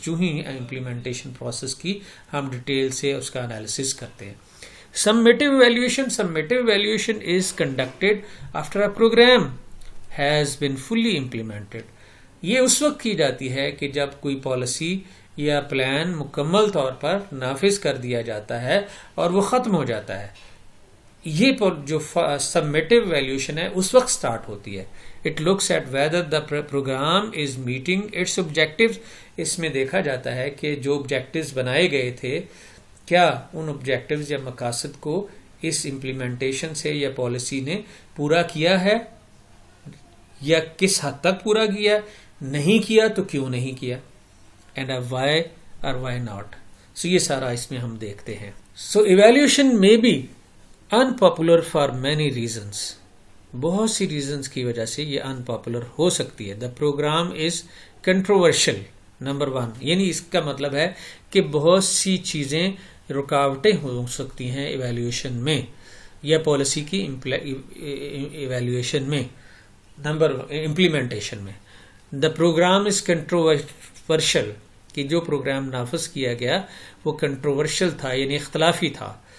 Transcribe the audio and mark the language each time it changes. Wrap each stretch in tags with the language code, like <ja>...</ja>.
<ur>جو ہی implementation process کی ہم ڈیٹیل سے اس کا انالیسس کرتے ہیں.</ur> <en>Summative evaluation is conducted after a program has been fully implemented.</en> <ur>یہ اس وقت کی جاتی ہے کہ جب کوئی پالیسی یا پلان مکمل طور پر نافذ کر دیا جاتا ہے اور وہ ختم ہو جاتا ہے. یہ جو سبمیٹیو ایویلیوشن ہے اس وقت سٹارٹ ہوتی ہے.</ur> <en>It looks at whether the program is meeting its objectives.</en> <ur>اس میں دیکھا جاتا ہے کہ جو objectives بنائے گئے تھے کیا ان objectives یا مقاصد کو اس implementation سے یا پالیسی نے پورا کیا ہے یا کس حد تک پورا کیا، نہیں کیا تو کیوں نہیں کیا،</ur> <en>and why or why not.</en> <ur>So یہ سارا اس میں ہم دیکھتے ہیں.</ur> <en>So evaluation may be unpopular for many reasons.</en> <ur>بہت سی ریزنز کی وجہ سے یہ unpopular ہو سکتی ہے.</ur> <en>The program is controversial.</en> <ur>Number 1، یعنی اس کا مطلب ہے کہ بہت سی چیزیں رکاوٹیں ہو سکتی ہیں ایویلیوشن میں یا پالیسی کی ایویلیوشن میں. نمبر امپلیمنٹیشن میں</ur> <en>the programme is controversial,</en> <ur>کہ جو پروگرام نافذ کیا گیا وہ کنٹروورشل تھا یعنی اختلافی تھا.</ur>